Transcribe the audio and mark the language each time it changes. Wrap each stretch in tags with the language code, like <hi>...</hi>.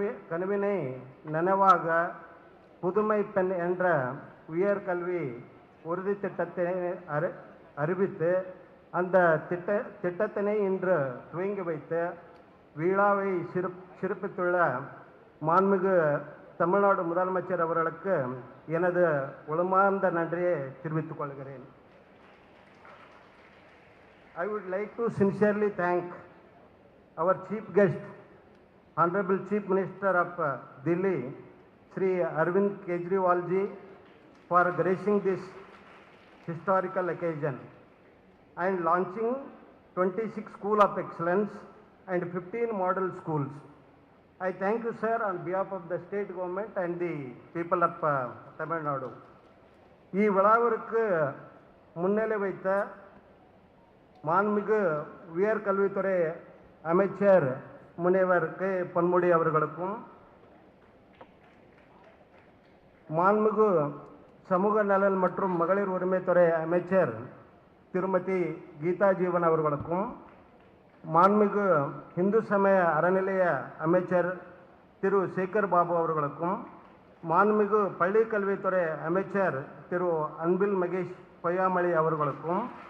<ta>கனவினை நினைவாக புதுமை பெண் என்ற உயர்கல்வி உறுதி திட்டத்தை அறிவித்து அந்த திட்டத்தினை இன்று துவங்கி வைத்து விழாவை சிறப்பித்துள்ள மாண்புமிகு தமிழ்நாடு முதலமைச்சர் அவர்களுக்கு எனது உளமார்ந்த நன்றியை தெரிவித்துக் கொள்கிறேன்.</ta> <en>I would like to sincerely thank our chief guest, Honorable Chief Minister of Delhi, Sri Arvind Kejriwal ji, for gracing this historical occasion and launching 26 School of Excellence and 15 model schools. I thank you, sir, on behalf of the state government and the people of Tamilnadu.</en> <ta>ಈ விழாவிற்கு முன்னிலை வைத்த மாண்புமிகு உயர்கல்வித்துறை அமைச்சர் முனைவர் K Ponmudi அவர்களுக்கும், மாண்புமிகு சமூக நலன் மற்றும் மகளிர் உரிமைத்துறை அமைச்சர் திருமதி கீதா ஜீவன் அவர்களுக்கும், மாண்புமிகு இந்து சமய அறநிலைய அமைச்சர் திரு சேகர் பாபு அவர்களுக்கும், மாண்புமிகு பள்ளி கல்வித்துறை அமைச்சர் திரு அன்பில் மகேஷ் பொய்யாமொழி அவர்களுக்கும்,</ta>